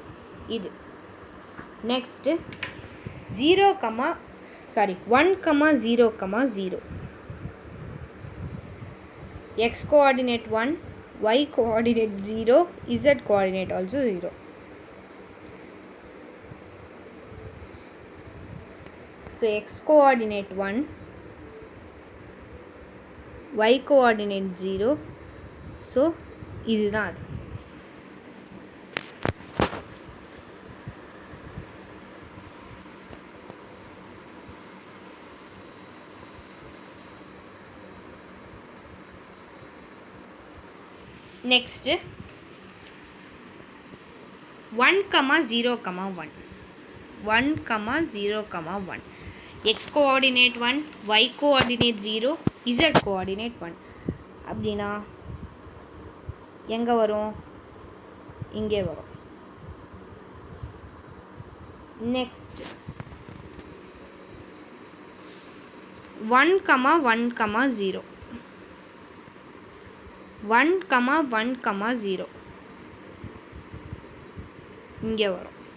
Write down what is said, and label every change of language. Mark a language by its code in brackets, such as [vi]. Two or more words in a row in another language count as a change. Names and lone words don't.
[en] இது next 1,0,0 x coordinate 1, y coordinate 0, z coordinate also 0. So x coordinate 1, y coordinate 0. [ta] So இதுதான் அது. [en] Next 1,0,1 1,0,1 x coordinate 1, y coordinate 0, z coordinate 1. [ta] அப்படின்னா எங்கே வரும்? இங்கே வரும். நெக்ஸ்ட் 1,1,0 1,1,0 இங்கே வரும்.